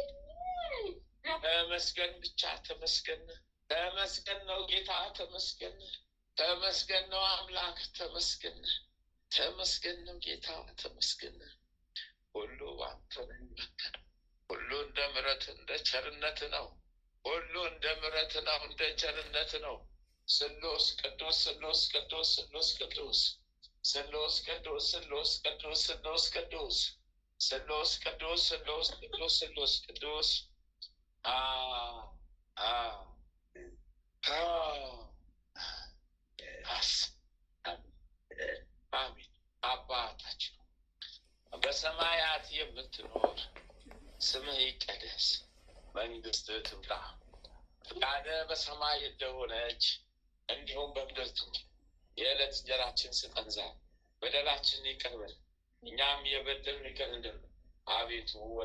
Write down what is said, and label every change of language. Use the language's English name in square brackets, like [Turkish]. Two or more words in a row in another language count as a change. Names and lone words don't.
[Amharic] ተመስገን ብቻ ተመስገን ተመስገን ነው ጌታ ተመስገን ተመስገን ነው አምላክ ተመስገን ተመስገን ነው ጌታ ተመስገን። ሁሉ አንተ ነህ፣ ሁሉ እንደ ምሕረት እንደ ቸርነት ነው፣ ሁሉ እንደ ምሕረት ነው እንደ ቸርነት ነው። [Geez] ስሉስ ቅዱስ ስሉስ ቅዱስ ስሉስ ቅዱስ ስሉስ ቅዱስ ስሉስ ቅዱስ ስሉስ ቅዱስ ስሉስ ቅዱስ ስሉስ ቅዱስ ስሉስ ቅዱስ [Amharic] አሜን። አባታችን በሰማያት የምትኖር ስምህ ይቀደስ፣ መንግሥትህ ትምጣ፣ ፈቃድህ በሰማይ እንደሆነች እንዲሁም በምድር ትሁን። የዕለት እንጀራችንን ስጠን ዛሬ፣ በደላችንን ይቅር በለን እኛም የበደሉንን ይቅር እንደምን። አቤቱ ወደ